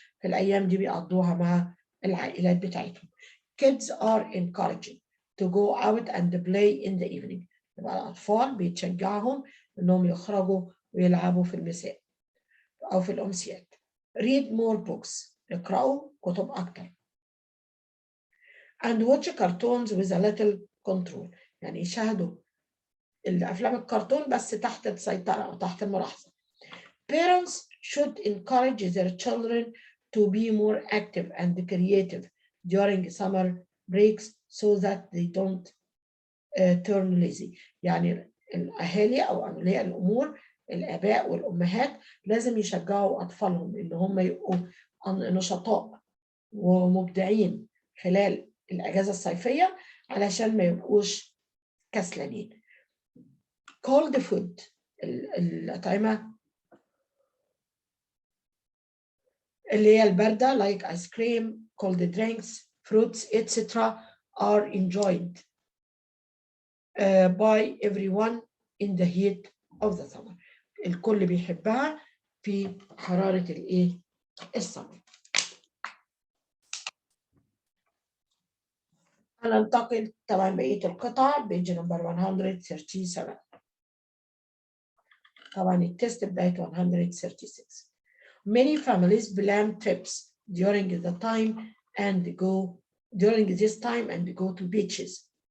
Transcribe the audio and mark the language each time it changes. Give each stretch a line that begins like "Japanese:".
Arabic: في الأيام دي بيقضوها مع العائلات بتاعتهم.
English: Kids are encouraged to go out and play in the evening.
Arabic: يبقى الأطفال بيتشجعهم إنهم يخرجوا ويلعبوا في المساء أو في الأمسيات.
English: Read more books.
Arabic: اقرأوا كتب أكتر.
English: And watch cartoons with a little control.
Arabic: يعني يشاهدوا الأفلام الكرتون بس تحت السيطرة أو تحت الملاحظة.
English: Parents should encourage their children to be more active and creative during summer breaks so that they don't turn lazy.
Arabic: يعني الأهالي أو أولياء الأمور الآباء والأمهات لازم يشجعوا أطفالهم إن هم يبقوا نشطاء ومبدعين خلال الأجازة الصيفية علشان ما يبقوش كسلانين.
English: cold food
Arabic: الأطعمة اللي هي الباردة
English: like ice cream, cold drinks, fruits, etc. are enjoyed by everyone in the heat of the summer.
Arabic: الكل بيحبها في حرارة الايه؟ السمر. هننتقل طبعا بقية القطع بيج نمبر 137. طبعا التست بداية 136.
English: Many families plan trips during this time and go to beaches.